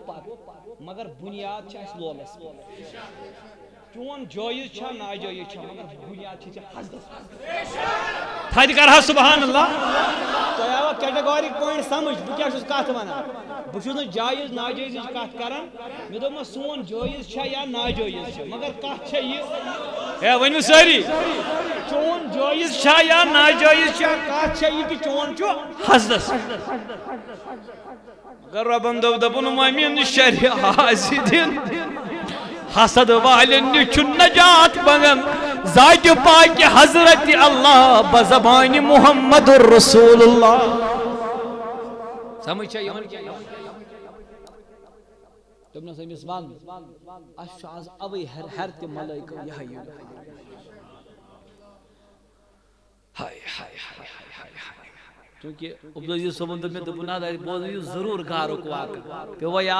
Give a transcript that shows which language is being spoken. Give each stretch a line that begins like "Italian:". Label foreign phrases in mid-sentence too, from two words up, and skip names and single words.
Kashmiri: پتہٕ مگر بُنیاد چھِ اَسہِ لولس چون جٲیِز چھا ناجٲیِز چھا مگر بُنیاد چھِ ژےٚ حضرت تھدِ کرہا سبحان اللہ تۄہہِ آوا
English: categorical point
Kashmiri: سمجھ بہٕ کیٛاہ چھُس کتھ ونان بہٕ چھُس نہٕ جایِز ناجٲیزٕچ کتھ کران مےٚ دوٚپمس سون جٲیِز چھا یا ناجٲیِز چھِ مگر کتھ چھےٚ یہِ ہے ؤنِو سٲری چون جٲیِز چھا یا ناجٲیِز چھا کتھ چھےٚ یہِ کہِ چون چھُ حضرت مگر رۄبن دوٚپ دوٚپُن وَمِن شرِ حاسِدِن حسد والن نِش چھُ نجات منگان ذاتہِ پاکہِ حضرت اللہ بزبانِ محمد رسول اللہ سمجھ چھا یِوان دوٚپنس أمِس ون اَسہِ چھُ آز اَوَے ہر تہِ ملٲیکہٕ یِہے ہاے ہاے ہاے ہاے چونکہ عبدالعزیز صٲبن دوٚپ مےٚ دوٚپُن نہ بوزنٲیِو یہِ ضروٗر گارُک واقعہٕ پیوٚوا یاد